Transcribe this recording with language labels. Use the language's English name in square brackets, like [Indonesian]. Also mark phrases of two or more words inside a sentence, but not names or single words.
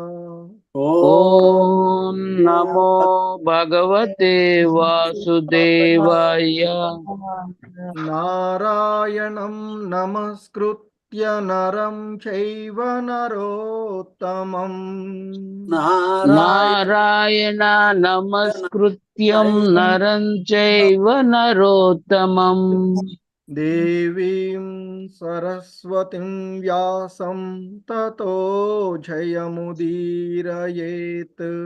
[Sanskrit] ఓం నమో భగవతే వాసుదేవాయ. నారాయణం నమస్కృత్య నరం చైవ నరోత్తమం. నారాయణ నమస్కృత్యం నరం చైవ నరోత్తమం. దేవీం సరస్వతిం వ్యాసం తతో జయముదీరయేత్.